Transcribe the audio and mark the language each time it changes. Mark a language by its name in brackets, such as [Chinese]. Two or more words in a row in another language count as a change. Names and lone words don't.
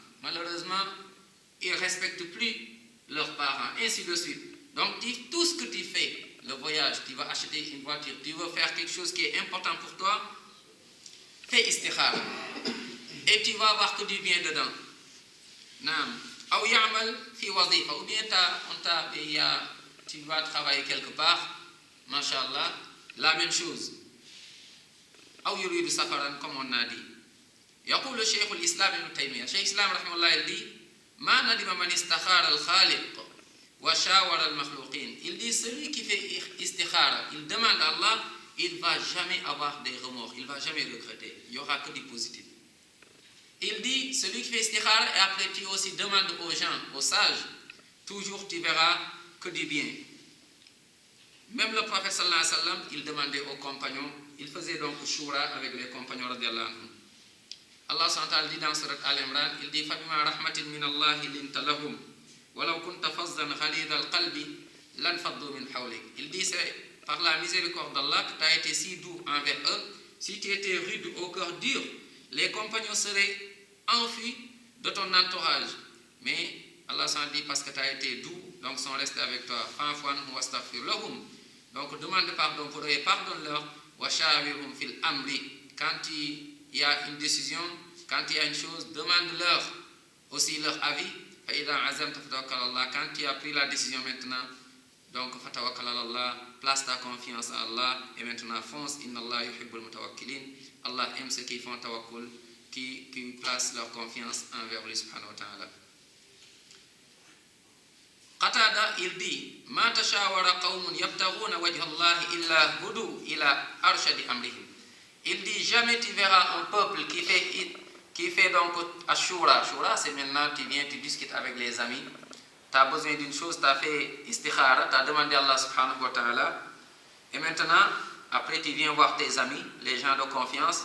[French] Malheureusement, ils ne respectent plus leurs parents, ainsi de suite. Donc, tout ce que tu fais, le voyage, tu vas acheter une voiture, tu veux faire quelque chose qui est important pour toi, fais istikhara. Et tu vas avoir que du bien dedans. [Arabic] نعم. أو يعمل في وظيفة. [French] Ou bien tu vas travailler quelque part, mashallah, la même chose. [Arabic] أو يريد سفرا, [French] comme on a dit. [Arabic] يقول الشيخ الإسلام ابن تيمية شيخ الإسلام رحمه الله [French] il dit [Arabic] ما ندم من استخار الخالق وشاور المخلوقين. [French] Il dit celui qui fait istikhara, il demande à Allah il ne va jamais avoir des remords, il ne va jamais regretter. Il n'y aura que du positif. Il dit, celui qui fait istikhara, et après tu aussi demandes aux gens, aux sages, toujours tu verras que du bien. Même le prophète [Arabic] صلى الله عليه وسلم, [French] il demandait aux compagnons, il faisait donc shura avec les compagnons [Arabic] رضي الله عنهم. الله سبحانه وتعالى [French] dit dans surat Al-Imran, il dit [Arabic] فَبِمَا رَحْمَةٍ مِّنَ اللَّهِ لِنْتَ لَهُمْ وَلَوْ كُنْتَ فَظًّا غَلِيظَ الْقَلْبِ لَانفَضُّوا مِنْ حَوْلِكَ. [French] Il dit, c'est par la miséricorde d'Allah que tu as été si doux envers eux. Si tu étais rude au cœur dur, les compagnons seraient enfuis de ton entourage. Mais Allah s'en dit parce que tu as été doux, donc sont restés avec toi. [Arabic] فاعف عنهم واستغفر لهم. [French] Donc demande pardon pour eux et pardonne-leur. [Arabic] وشاورهم في الأمر. [French] Quand il y a une décision, quand il y a une chose, demande-leur aussi leur avis. [Arabic] فإذا عزمت فتوكل الله. [French] Quand tu as pris la décision maintenant, donc [Arabic] فتوكل الله, [French] place ta confiance à Allah et maintenant fonce. [Arabic] إن الله يحب المتوكلين. [French] Allah aime ceux qui font tawakkul, qui placent leur confiance envers lui [Arabic] سبحانه وتعالى. [French] Qatada, il dit, [Arabic] ما تشاور قوم يبتغون وجه الله إلا هدوا إلى أرشد أمرهم. [French] Il dit, jamais tu verras un peuple qui fait donc ashura. Ashura, c'est maintenant tu viens, tu discutes avec les amis. Tu as besoin d'une chose, tu as fait istikhara, tu as demandé à Allah [Arabic] سبحانه وتعالى. [French] Et maintenant, après tu viens voir tes amis, les gens de confiance.